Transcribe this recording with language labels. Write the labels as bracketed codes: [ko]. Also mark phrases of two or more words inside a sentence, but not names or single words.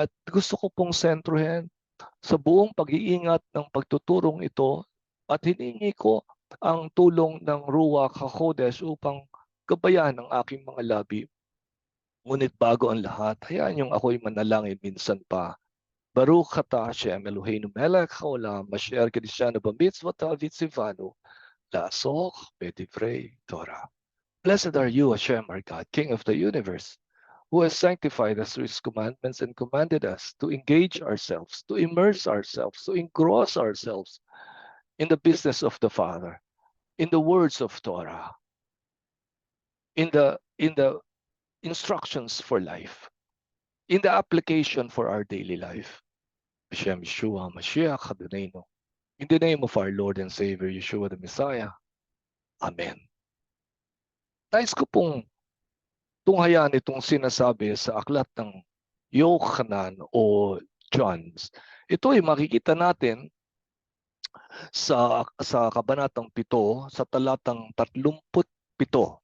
[tl] At gusto ko pong sentruhin sa buong pag-iingat ng pagtuturong ito at hiningi ko ang tulong ng [he] רוח הקודש [tl] upang gabayan ang aking mga labi. Ngunit bago ang lahat, hayaan yung ako'y manalangin minsan pa. [he] ברוך אתה השם אלוהינו מלך העולם אשר קידשנו במצוות וציוונו לעסוק בדברי תורה. [en] Blessed are you, Hashem, our God, King of the universe, who has sanctified us through his commandments and commanded us to engage ourselves, to immerse ourselves, to engross ourselves in the business of the Father, in the words of Torah, in the instructions for life, in the application for our daily life. [he] השם ישוע משיח אדוננו. [en] In the name of our Lord and Savior Yeshua the Messiah. Amen. [tl] Nais ko pong tunghayan itong sinasabi sa aklat ng Yohanan o John. Ito ay makikita natin sa kabanatang 7 sa talatang 37.